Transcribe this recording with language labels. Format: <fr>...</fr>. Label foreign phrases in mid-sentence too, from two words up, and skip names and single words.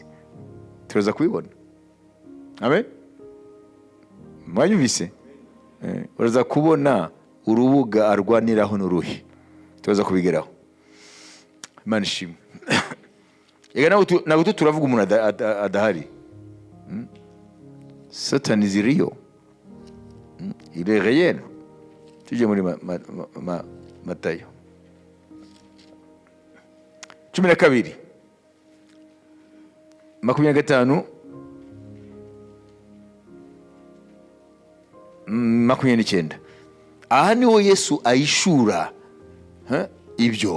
<rw>Turaza kubibona. Amen. Mwanyumvise? Uraza kubona urubuga arwaniraho n'uruhi. Turaza kubigeraho. Imana ishimwe. Yega ntabwo turavuga umuntu adahari. Satani ziriyo.</rw> <fr>Il est réel.</fr> <rw>Tujye muri Matayo 12 25 29. Aha niho Yesu ayishura ibyo.</rw>